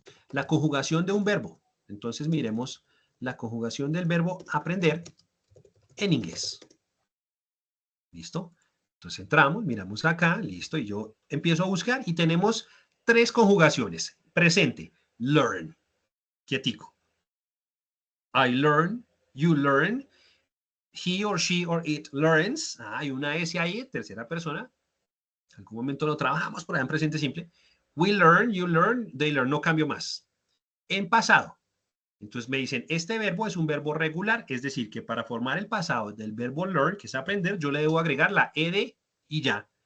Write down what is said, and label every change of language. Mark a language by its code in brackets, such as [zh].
[es] La conjugación de un verbo. Entonces miremos la conjugación del verbo aprender en inglés. ¿Listo? Entonces entramos, miramos acá, listo, y yo empiezo a buscar y tenemos tres conjugaciones. Presente, learn, quietico. [en] I learn, you learn, he or she or it learns. [es] Hay una S ahí, tercera persona. En algún momento lo trabajamos por allá en presente simple. [en] We learn, you learn, they learn, [es] no cambio más. En pasado. Entonces me dicen, este verbo es un verbo regular, es decir, que para formar el pasado del verbo learn, que es aprender, yo le debo agregar la ed y ya.